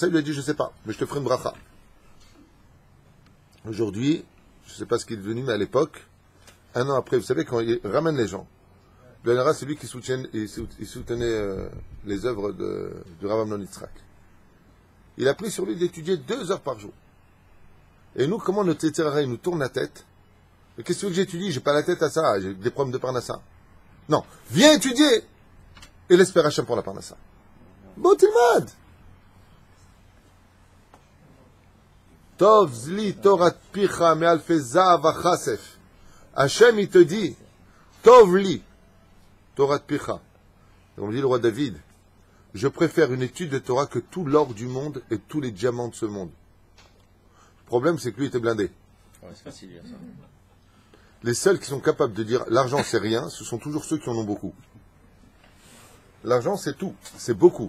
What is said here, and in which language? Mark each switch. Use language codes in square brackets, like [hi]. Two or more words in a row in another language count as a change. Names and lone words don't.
[fr] Il lui a dit, je sais pas, mais je te ferai une bracha. Aujourd'hui, je sais pas ce qu'il est devenu, mais à l'époque, 1 an après, vous savez, quand il ramène les gens, Blanara, c'est lui qui soutenait les œuvres du Rav Amnon Yitzhak. Il a pris sur lui d'étudier 2 heures par jour. Et nous, comment notre [he] יצר הרע, [fr] il nous tourne la tête? Mais qu'est-ce que tu veux que j'étudie? J'ai pas la tête à ça, j'ai des problèmes de parnassa. Non, viens étudier et l'espère Hachem pour la parnassa. Bon, [he] tilmad. טוב לי תורת פיך מאלפי זהב וכסף. [fr] Hachem, il te dit, [he] טוב לי תורת פיך. [fr] Comme dit le roi David, je préfère une étude de Torah que tout l'or du monde et tous les diamants de ce monde. Le problème, c'est que lui était blindé. Ouais, c'est facile, ça. Les seuls qui sont capables de dire l'argent c'est rien, ce sont toujours ceux qui en ont beaucoup. L'argent c'est tout, c'est beaucoup.